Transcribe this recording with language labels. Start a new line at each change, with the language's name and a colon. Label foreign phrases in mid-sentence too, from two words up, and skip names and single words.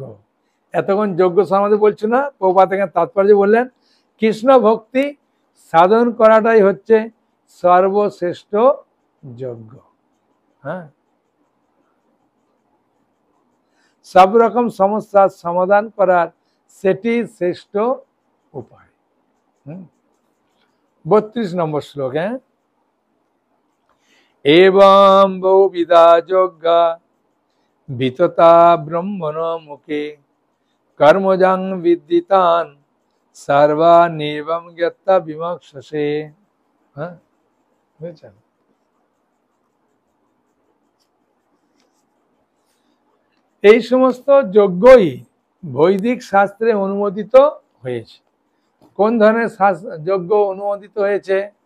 Bangla: এতক্ষণ যজ্ঞ সম্বন্ধে বলছি না, প্রভুপাদ এখানে তাৎপর্য বললেন কৃষ্ণ ভক্তি সাধন করাটাই হচ্ছে সর্বশ্রেষ্ঠ যজ্ঞ। হ্যাঁ, সব রকম সমস্যার সমাধান করার সেটি শ্রেষ্ঠ উপায়। 32 নম্বর শ্লোক। হ্যাঁ,
Sanskrit: एवं बहुविधा यज्ञा वितता ब्रह्मणो मुखे कर्मजं विद्दितान सर्वानेवं ज्ञात्वा विमोक्षसे।
Bangla: হ্যাঁ, বুঝছেন? এই সমস্ত যজ্ঞই বৈদিক শাস্ত্রে অনুমোদিত হয়েছে। কোন ধরনের যজ্ঞ অনুমোদিত হয়েছে?